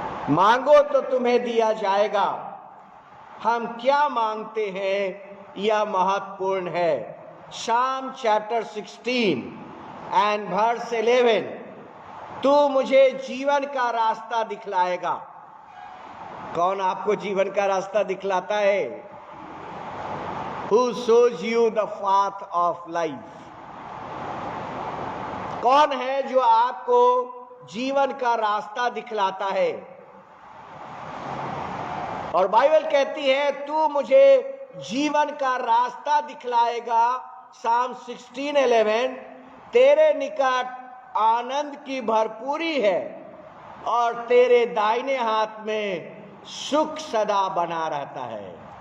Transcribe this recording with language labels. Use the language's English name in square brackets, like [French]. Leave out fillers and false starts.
[Hindi] मांगो तो तुम्हें दिया जाएगा, हम क्या मांगते हैं यह महत्वपूर्ण है। शाम चैप्टर 16 एंड वर्स 11, तू मुझे जीवन का रास्ता दिखलाएगा। कौन आपको जीवन का रास्ता दिखलाता है? [English] Who shows you the path of life? [Hindi] कौन है जो आपको जीवन का रास्ता दिखलाता है? और बाइबल कहती है, तू मुझे जीवन का रास्ता दिखलाएगा। साम 16:11, तेरे निकट आनंद की भरपूरी है और तेरे दाहिने हाथ में सुख सदा बना रहता है।